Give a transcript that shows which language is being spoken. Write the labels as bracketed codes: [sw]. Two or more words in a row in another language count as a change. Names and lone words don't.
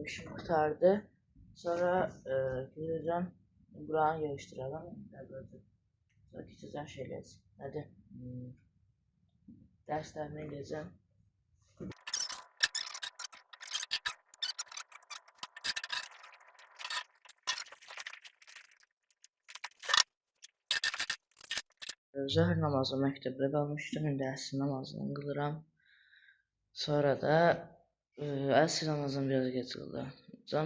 [tr] İşim kurtardı. Sonra gideceğim. Buranı geliştirelim. Sonra geçeceğim şeyler. Hadi. Derslerine geleceğim. [az] Zöhr namazı məktəbdə qalmışdım. İndi əsr namazını qılıram. Sonra da əsr namazını biraz geç qılacağam.